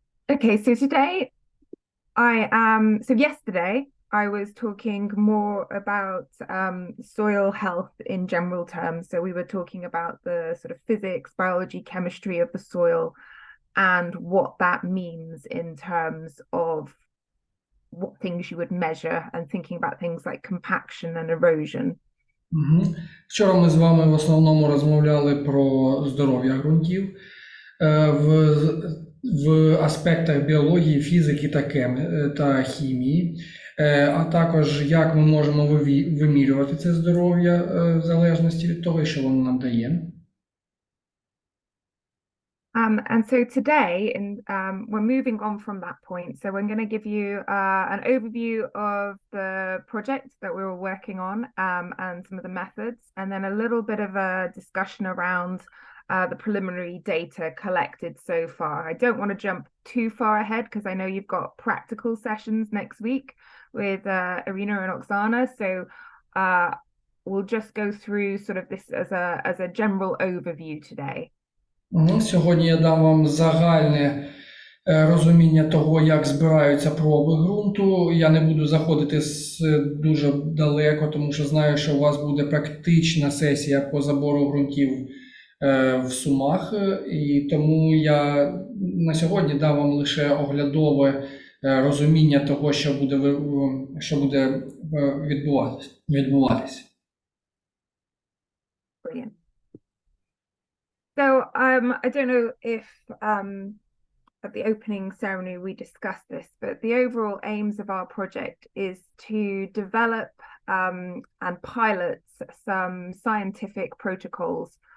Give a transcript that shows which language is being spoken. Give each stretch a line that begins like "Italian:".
English: Okay, so today so yesterday I was talking more about soil health in general terms. So we were talking about the sort of physics, biology, chemistry of the soil and what that means in terms of what things you would measure and thinking about things like compaction and erosion. Мгм.
Ukrainian: Вчора ми з вами в основному розмовляли про здоров'я ґрунтів в, в аспектах біології, фізики та хімії, а також як ми можемо вимірювати це здоров'я в залежності від того, що воно нам дає.
English: And so today, we're moving on from that point. So we're going to give you an overview of the project that we were working on and some of the methods, and then a little bit of a discussion around the preliminary data collected so far. I don't want to jump too far ahead because I know you've got practical sessions next week with Irina and Oksana. So we'll just go through sort of this as a general overview today.
Ukrainian: Сьогодні я дам вам загальне розуміння того, як збираються проби ґрунту. Я не буду заходити дуже далеко, тому що знаю, що у вас буде практична сесія по забору ґрунтів в Сумах. І тому я на сьогодні дам вам лише оглядове розуміння того, що буде відбуватися.
English: Brilliant. So I don't know if at the opening ceremony we discussed this, but the overall aims of our project is to develop and pilot some scientific protocols